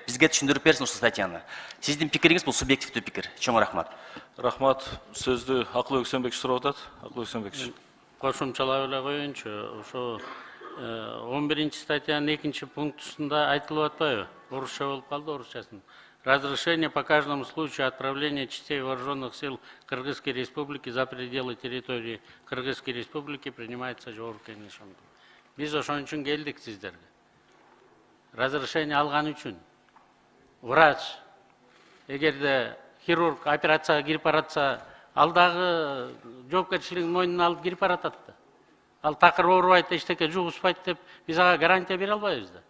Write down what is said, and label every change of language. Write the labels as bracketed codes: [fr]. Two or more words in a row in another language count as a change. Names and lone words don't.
[ky] Бизге түшүндүрүп берсин ушул статьяны. Сиздин пикириңиз бул субъективдүү пикир. Чоң рахмат. Рахмат. Сөздү Акылбек Өксөнбекович сурап атат. Акылбек Өксөнбекович. Кошумчалап эле коеюнчу. Ошо 11 статьянын 2 пунктусунда айтылып атпайбы? Орусча болуп калды, орусчасын. [ru] Разрешение по каждому случаю отправления частей вооруженных сил Кыргызской Республики за пределы территории Кыргызской Республики принимается Жогорку Кеңешинде. [ky] Биз ошон үчүн келдик сиздерге. Разрешение алган үчүн. Врач, эгерде хирург операцияга кирип баратса, ал дагы жоопкерчилигин мойнуна алып кирип баратат да. Ал такыр оорубайт, эчтеке жугузбайт деп биз ага гарантия бере албайбыз да.